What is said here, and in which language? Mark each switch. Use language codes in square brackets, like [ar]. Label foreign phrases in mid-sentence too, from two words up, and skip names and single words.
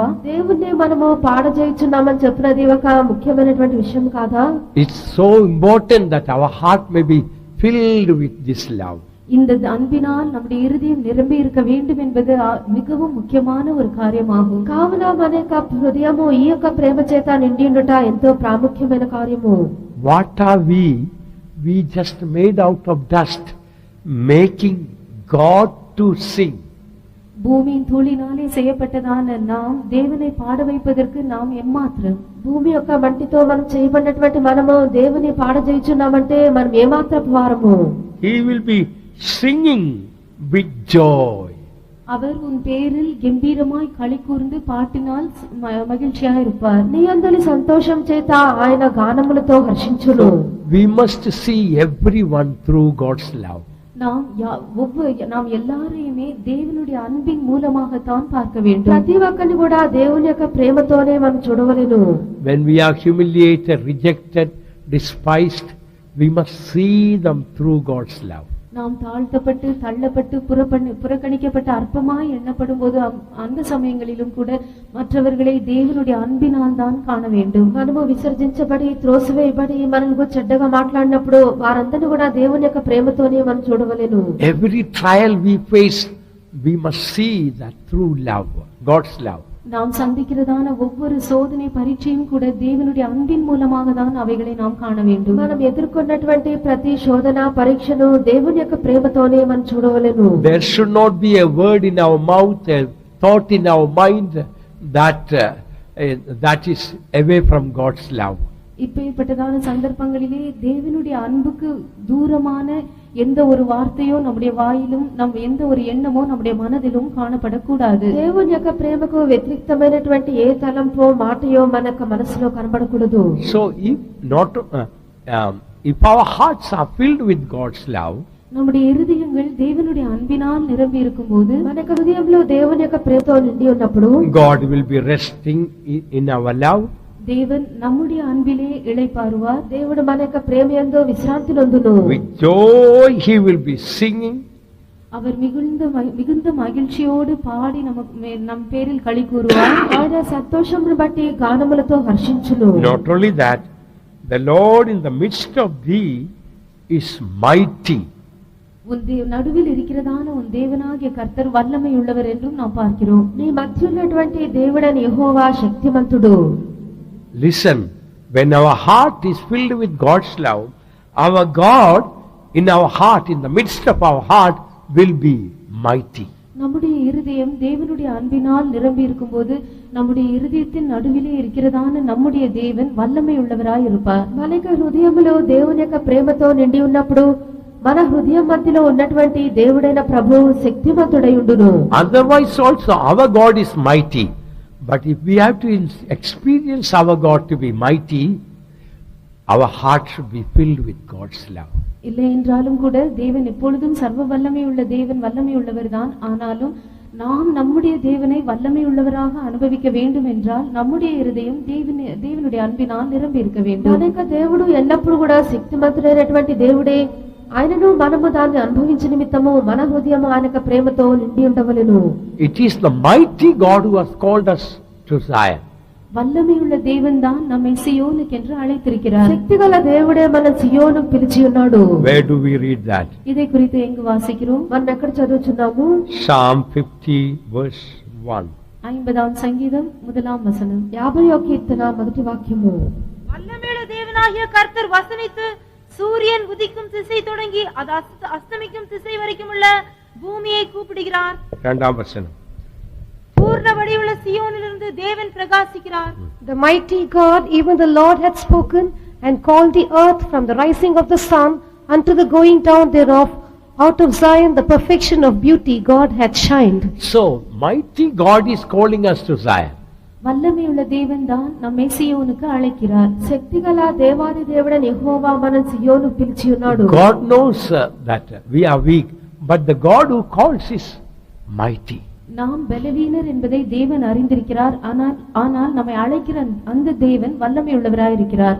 [te] దేవుణ్ణి మనము పాడ చేయుచున్నామని చెప్పినది ఒక ముఖ్యమైనటువంటి విషయం కాదా? [en] It's so important that our heart may be filled with this love. [ta] இந்த அன்பினால் நம்முடைய இருதயம் நிரம்பி இருக்க வேண்டும் என்பது மிகவும் முக்கியமான ஒரு காரியமாகும். [te] కావున మన యొక్క హృదయము ఈ యొక్క ప్రేమ చేత నిండి ఉండుట ఎంతో ప్రాముఖ్యమైన కార్యము. [en] What are we? We just made out of dust, making God to sing. [ta] பூமியின் தூளினாலே செய்யப்பட்டதான நாம் தேவனை பாட வைப்பதற்கு நாம் எம்மாத்திரம்? [te] భూమి యొక్క మట్టితో మనం చేయబడినటువంటి మనము దేవుని పాడ చేయుచున్నామంటే మనం ఏమాత్రపు వారము? [en] He will be singing with joy. [ta] அவர் உன் பேரில் கம்பீரமாய் களி கூர்ந்து பாட்டினால் மகிழ்ச்சியாக இருப்பார். [te] నీ అందరి సంతోషం చేత ఆయన గానములతో హర్షించును. [en] We must see everyone through God's love. [ta] நாம் எல்லாரையுமே தேவனுடைய அன்பின் மூலமாகத்தான் பார்க்க வேண்டும். [te] ప్రతి ఒక్కరిని కూడా దేవుని యొక్క ప్రేమతోనే మనం చూడవలెను. [en] When we are humiliated, rejected, despised, we must see them through God's love. [ta] நாம் தாழ்த்தப்பட்டு தள்ளப்பட்டு புறக்கணிக்கப்பட்ட அற்பமாய் எண்ணப்படும் போது அந்த சமயங்களிலும் கூட மற்றவர்களை தேவனுடைய அன்பினால் தான் காண வேண்டும். [te] మనము విసర్జించబడి త్రోసివేయబడి మనల్ని చెడ్డగా మాట్లాడినప్పుడు వారందరిని కూడా దేవుని యొక్క ప్రేమతోనే మనం చూడవలెను. [en] Every trial we face, we must see that through love, God's love. [ta] நாம் சந்திக்கிறதான ஒவ்வொரு சோதனை பரீட்சையும் கூட தேவனுடைய அன்பின் மூலமாக தான் அவைகளை நாம் காண வேண்டும். [te] మనం ఎదుర్కొన్నటువంటి ప్రతి శోధన పరీక్షను దేవుని యొక్క ప్రేమతోనే మనం చూడవలెను. [en] There should not be a word in our mouth, a thought in our mind that is away from God's love. [ta] இப்பேற்பட்டதான சந்தர்ப்பங்களிலே தேவனுடைய அன்புக்கு தூரமான எந்த ஒரு வார்த்தையோ நம்முடைய வாயிலும் எந்த ஒரு எண்ணமோ நம்முடைய மனதிலும் காணப்படக்கூடாது. [te] దేవుని యొక్క ప్రేమకు వ్యతిరేకమైనటువంటి ఏ తలంపో మాటయో మన మనసులో కనబడకూడదు. [en] So if our hearts are filled with God's love, [ta] நம்முடைய இருதயங்கள் தேவனுடைய அன்பினால் நிரம்பி இருக்கும்போது [te] మన హృదయంలో దేవుని యొక్క ప్రేమతో నిండి ఉన్నప్పుడు [en] God will be resting in our love. [ta] தேவன் நம்முடைய அன்பிலே இளைப்பாறுவார். [te] దేవుడు మన యొక్క ప్రేమ యందు విశ్రాంతి నొందును. [en] With joy he will be singing. [ta] அவர் மிகுந்த மகிழ்ச்சியோடு பாடி நம் பேரில் களி கூறுவார். [te] ఆయన సంతోషమును బట్టి గానములతో హర్షించును. [en] Not only that, the Lord in the midst of thee is mighty. [ta] உன் நடுவில் இருக்கிறதான உன் தேவனாகிய கர்த்தர் வல்லமை உள்ளவர் என்றும் நாம் பார்க்கிறோம். [te] నీ మధ్య ఉన్నటువంటి దేవుడైన యెహోవా శక్తిమంతుడు. [en] Listen, when our heart is filled with God's love, our God in our heart, in the midst of our heart, will be mighty. நம்முடைய இருதயம் தேவனுடைய அன்பினால் நிரம்பி இருக்கும்போது நம்முடைய இருதயத்தின் நடுவிலே இருக்கிறதான நம்முடைய தேவன் வல்லமை உள்ளவராய் இருப்பார். మన హృదయములో దేవుని యొక్క ప్రేమతో నిండి ఉన్నప్పుడు మన హృదయం మధ్యలో ఉన్నటువంటి దేవుడైన ప్రభువు శక్తిమంతుడై ఉండును. Otherwise also our God is mighty. But if we have to experience our God to be mighty, our heart should be filled with God's love. [ta] இல்லை என்றாலும் கூட தேவன் எப்பொழுதும் சர்வ வல்லமை உள்ள தேவன் வல்லமை உள்ளவர் தான். ஆனாலும் நாம் நம்முடைய தேவனை வல்லமை உள்ளவராக அனுபவிக்க வேண்டும் என்றால் நம்முடைய இருதயம் தேவனுடைய அன்பினால் நிரம்பி இருக்க வேண்டும். [te] మన యొక్క దేవుడు ఎల్లప్పుడూ కూడా శక్తిమంతుడైనటువంటి దేవుడే. ఆయనను మనము దాన్ని అనుభవించే నిమిత్తము మన హృదయం ఆయన యొక్క ప్రేమతో నిండి ఉండవలెను. [en] It is the mighty God who has called us to Zion. [ta] வல்லமையுள்ள தேவன் தான் நம்மை சியோனுக்கு என்று அழைத்திருக்கிறார். [te] శక్తిగల దేవుడే మన సియోను పిలిచి ఉన్నాడు. [en] Where do we read that? [ta] இதை குறித்து எங்கு வாசிக்கிறோம்? [te] మనం ఎక్కడ చదువుచున్నాము? [en] Psalm 50 verse 1. [ta] 50ஆம் சங்கீதம் 1ஆம் வசனம். [te] 50వ కీర్తన మొదటి వాక్యము. [ta] வல்லமையுள்ள தேவனாகிய கர்த்தர் வசனித்து சூரியன் உதிக்கும் திசை தொடங்கி அது அஸ்தமிக்கும் திசை வரைக்கும் உள்ள பூமியை கூப்பிடுகிறார். 2ஆம் வசனம். பூர்ண வடிவுள்ள சியோனிலிருந்து தேவன் பிரகாசிக்கிறார். [en] The mighty God, even the Lord, hath spoken and called the earth from the rising of the sun unto the going down thereof. Out of Zion the perfection of beauty God hath shined. So mighty God is calling us to Zion. [ta] வல்லமையுள்ள தேவன் தான் நம்மை சியோனுக்கு அழைக்கிறார். [te] శక్తిగల దేవాది దేవుడైన యెహోవా మనల్ని సియోను పిలిచి ఉన్నాడు. [en] God knows that we are weak, but the God who calls is mighty. [ta] நாம் பலவீனர் என்பதை தேவன் அறிந்திருக்கிறார். ஆனால் நம்மை அழைக்கிற அந்த தேவன் வல்லமை உள்ளவராய் இருக்கிறார்.